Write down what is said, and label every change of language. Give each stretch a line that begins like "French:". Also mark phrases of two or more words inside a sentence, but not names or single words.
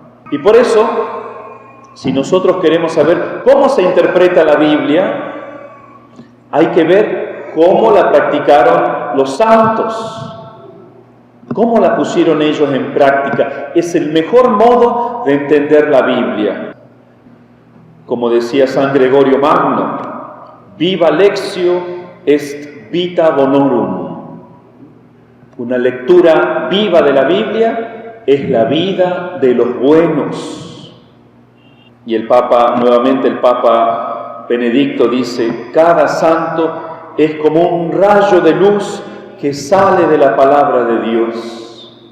Spanish: Y por eso, si nosotros queremos saber cómo se interpreta la Biblia, hay que ver cómo la practicaron los santos, cómo la pusieron ellos en práctica. Es el mejor modo de entender la Biblia. Como decía San Gregorio Magno,
Latin: viva lectio est vita bonorum.
Spanish: Una lectura viva de la Biblia es la vida de los buenos. Y el Papa, nuevamente el Papa Benedicto dice: cada santo es como un rayo de luz que sale de la palabra de Dios.